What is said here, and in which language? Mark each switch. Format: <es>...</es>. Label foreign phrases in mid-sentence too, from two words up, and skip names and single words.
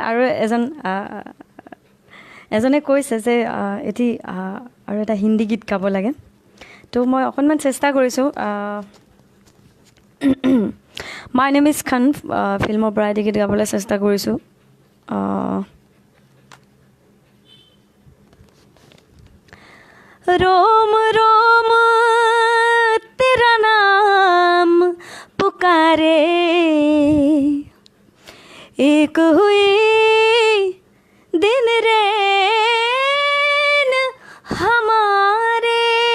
<as>এজনে কৈছে যে এটি আৰু এটা হিন্দী গীত গাব লাগে তো মই অকণমান চেষ্টা কৰিছোঁ মাই নেম ইজ খান ফিল্মৰ পৰা এটি গীত গাবলৈ চেষ্টা কৰিছোঁ</as> <hi>रोम रोम तेरा नाम पुकारे एक हुई दिन रैन हमारे</hi>